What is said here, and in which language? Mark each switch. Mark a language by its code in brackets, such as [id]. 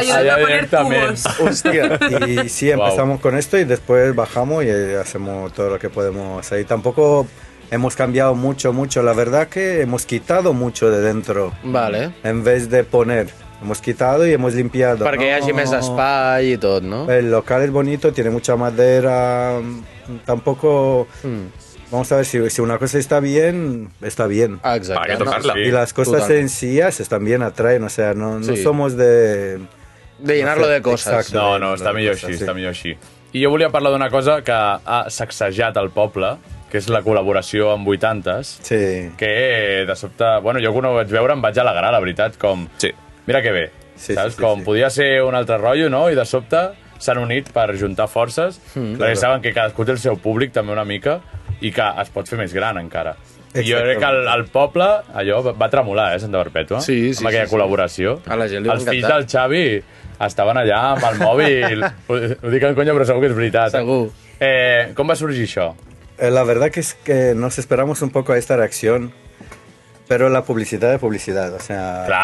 [es] Ayúdame a poner directamente. cubos. Hostia. Y sí, empezamos con esto y después bajamos y hacemos todo lo que podemos hacer. Y tampoco hemos cambiado mucho. La verdad que hemos quitado mucho de dentro. Vale. En vez de poner. Hemos quitado y hemos limpiado. [ca] Perquè hi hagi més espai i tot, no? [es] El local es bonito, tiene mucha madera. Tampoco... Vamos a ver, si una cosa está bien, está bien. [ca] Exacte. [es] Para que tocarla. Y las cosas [ca] totalment. [es] sencillas están bien, atraen. O sea, no Sí. somos de... De llenarlo de coses. Exacto. [ca] No, està millor així, Sí. està millor així. I jo volia parlar d'una cosa que ha sacsejat el poble, que és la col·laboració amb 80s, Sí. que de sobte... Bueno, jo quan ho vaig veure em vaig alegrar, la veritat, com... Sí. Mira que bé, Sí, saps? sí, sí, Com sí. podia ser un altre rotllo, no? I de sobte s'han unit per juntar forces, perquè [es] claro. [ca] saben que cadascú té el seu públic també una mica i que es pot fer més gran encara. I jo crec que el poble, allò, va tremolar, Santa Perpètua, Sí, amb aquella col·laboració. A la gent li va Els fills encantar. del Xavi estaven allà amb el mòbil. Ho dic en conya, però segur que és veritat. Segur. Com va sorgir això? [es] La verdad que es que nos esperamos un poco a esta reacción, pero la publicidad es publicidad, o sea...